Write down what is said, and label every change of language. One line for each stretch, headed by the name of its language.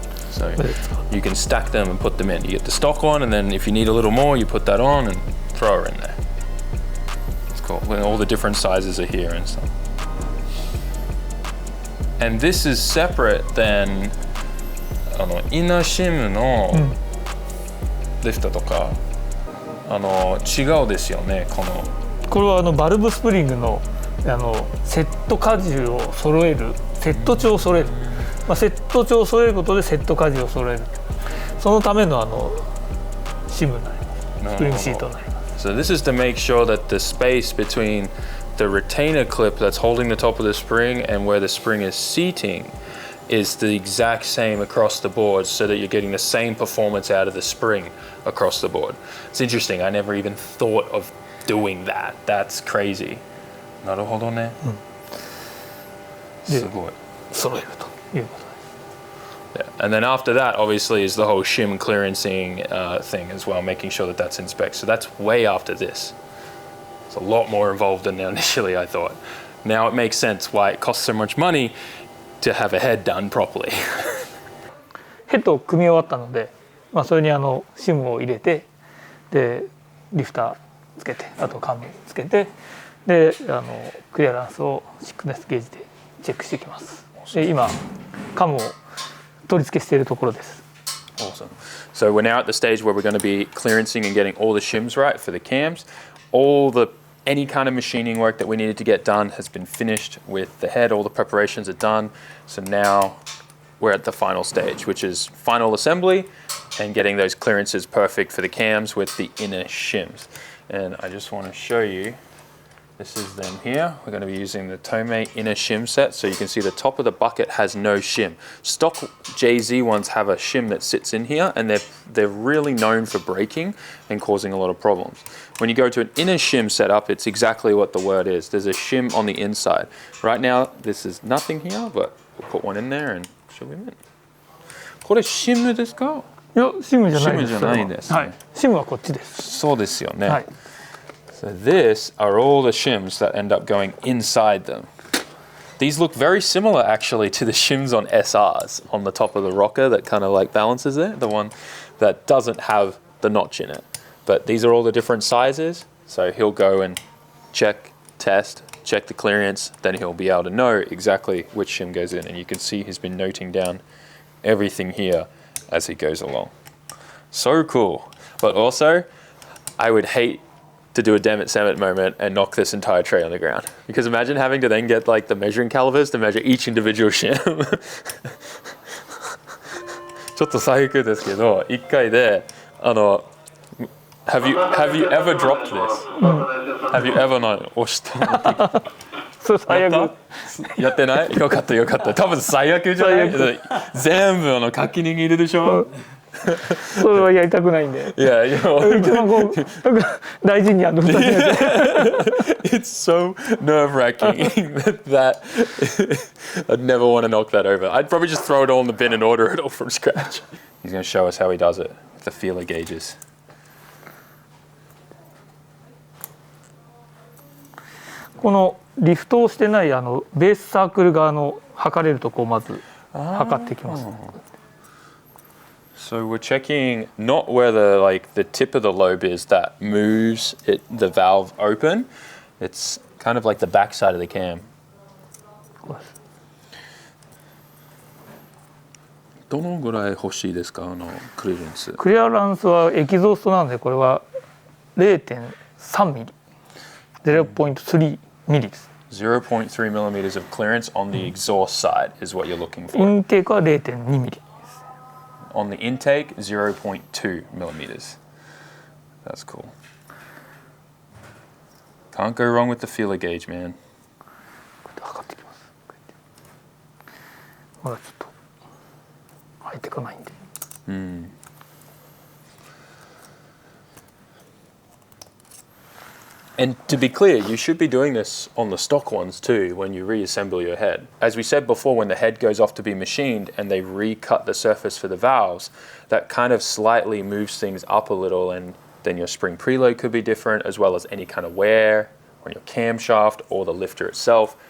English: So you can stack them and put them in. You get the stock one, and then if you need a little more, you put that on and throw her in there. It's cool. When all the different sizes are here and stuff. And this is separate than inner shim
Japanese: のリフトとか違うですよね。これはバルブスプリングのセット荷重を揃える、セット長を揃える。セット長を揃えることでセット荷重を揃える。そのためのシムになります。スプリングシートになります。
English: So this is to make sure that the space between the retainer clip that's holding the top of the spring and where the spring is seating is the exact same across the board, so that you're getting the same performance out of the spring across the board. It's interesting. I never even thought of doing that. That's crazy.
Japanese: なるほどね。すごい。揃えると。
English: Yeah. And then after that, obviously, is the whole shim clearancing thing as well, making sure that that's in spec. So that's way after this. It's a lot more involved than initially I thought. Now it makes sense why it costs so much money to have a head done properly.
Japanese: ヘッドを組み終わったので、それにシムを入れて、でリフターつけて、あとカムつけて、でクリアランスをシックネスゲージでチェックしていきます。で今カムを取り付けしているところです。
English: Awesome. So we're now at the stage where we're going to be clearancing and getting all the shims right for the cams. Any kind of machining work that we needed to get done has been finished with the head. All the preparations are done. So now we're at the final stage, which is final assembly and getting those clearances perfect for the cams with the inner shims. And I just want to show you. This is them here. We're going to be using the Tomei inner shim set. So you can see the top of the bucket has no shim. Stock JZ ones have a shim that sits in here, and they're really known for breaking and causing a lot of problems. When you go to an inner shim setup, it's exactly what the word is. There's a shim on the inside. Right now, this is nothing here, but we'll put one in there and show them in.
Japanese: これシムですか？いや、シムじゃないです。シムじゃないんですね。はい、シムはこっちです。そうですよね。はい。
English: So this are all the shims that end up going inside them. These look very similar actually to the shims on SRs on the top of the rocker that kind of like balances it, the one that doesn't have the notch in it. But these are all the different sizes, so he'll go and check, test, check the clearance, then he'll be able to know exactly which shim goes in, and you can see he's been noting down everything here as he goes along. So cool. But also, I would hate to do a damn it SAMMIT moment and knock this entire tray on the ground. Because imagine having to then get like the measuring calipers to measure each individual shim.
Japanese: ちょっと最悪ですけど、一回で
English: have you ever dropped this? Have you ever not
Japanese: 押した？それ最悪。やってない？よかったよかった。多分最悪じゃない？全部書き握るでしょ。それはやりたくないんで。
English: Yeah, you know,
Japanese: 一番こう大事に2つ目で。
English: it's so nerve-wracking that I'd never want to knock that over. I'd probably just throw it all in the bin and order it all from scratch. He's going to show us how he does it with the feeler gauges.
Japanese: このリフトをしてないベースサークル側の測れるとこをまず測っていきます。
English: So we're checking not where the tip of the lobe is that moves the valve open. It's kind of like the back side of the cam.
Japanese: どのぐらい欲しいですか、クリアランス。クリアランスはエキゾーストなのでこれは 0.3 ミリ、0.3 ミリです。
English: 0.3 millimeters of clearance on the exhaust side is what you're looking for.
Japanese: インテークは 0.2 ミリ。
English: On the intake, 0.2 millimeters. That's cool. Can't go wrong with the feeler gauge, man.
Japanese: 測っていきます。まだちょっと入ってこないんで。
English: And to be clear, you should be doing this on the stock ones too when you reassemble your head. As we said before, when the head goes off to be machined and they recut the surface for the valves, that kind of slightly moves things up a little, and then your spring preload could be different, as well as any kind of wear on your camshaft or the lifter itself.